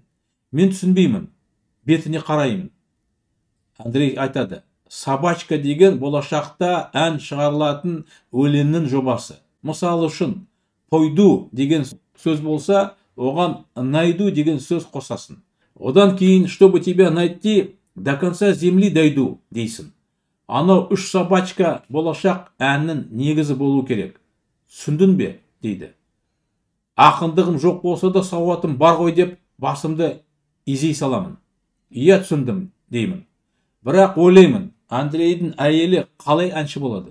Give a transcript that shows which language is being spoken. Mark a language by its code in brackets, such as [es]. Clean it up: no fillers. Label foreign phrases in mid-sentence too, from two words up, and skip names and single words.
[kk] Мен түсінбеймін. Бетіне қараймын. Андрей айтады. Собачка деген болашақта ән шығарылатын өлеңнің жобасы. Мысалы үшін, пойду деген сөз болса, оған найду деген сөз қосасың. Одан кейін, [ru] чтобы тебя найти, до конца земли дойду [kk] дейсің. Анау 3 собачка болашақ әннің негізі болу керек. Түсіндің бе? Дейді. Ақындығым жоқ болса да сауатым бар ғой деп басымды изей саламын. Иә, түсіндім деймін. Бірақ ойлаймын, Андрейдің әйелі қалай әнші болады?